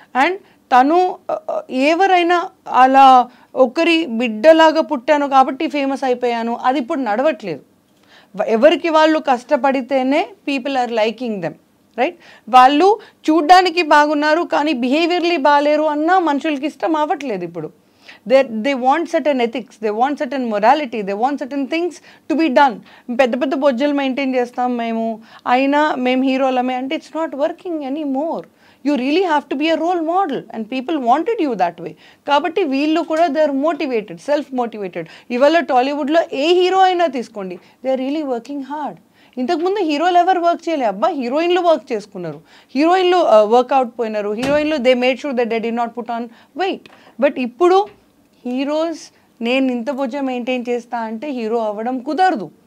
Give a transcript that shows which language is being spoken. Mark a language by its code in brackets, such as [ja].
[te] And తను ఎవరైనా అలా ఒకరి బిడ్డలాగా పుట్టాను కాబట్టి ఫేమస్ అయిపోయాను, అది ఇప్పుడు నడవట్లేదు. ఎవరికి వాళ్ళు కష్టపడితేనే [en] People are liking them, right? [te] వాళ్ళు చూడ్డానికి బాగున్నారు కానీ బిహేవియర్లీ బాగాలేరు అన్నా మనుషులకి ఇష్టం అవ్వట్లేదు ఇప్పుడు. [en] they want certain ethics, they want certain morality, they want certain things to be done. [te] పెద్ద పెద్ద బొజ్జలు మెయింటైన్ చేస్తాం మేము, అయినా మేము హీరోలమే అంటే [en] It's not working any more. You really have to be a role model and people wanted you that way. [te] కాబట్టి వీళ్ళు కూడా [en] they are motivated, self motivated. [te] ఇవాళ టాలీవుడ్లో ఏ హీరో అయినా తీసుకోండి, [en] they are really working hard. [te] ఇంతకుముందు హీరోలు ఎవరు వర్క్ చేయలే, అబ్బా హీరోయిన్లు వర్క్ చేసుకున్నారు, హీరోయిన్లు వర్కౌట్ పోయినారు, హీరోయిన్లు [en] They made sure that they did not put on weight. [te] But ఇప్పుడు హీరోస్ నేను ఇంత బొజ్జ మెయింటైన్ చేస్తా అంటే హీరో అవ్వడం కుదరదు.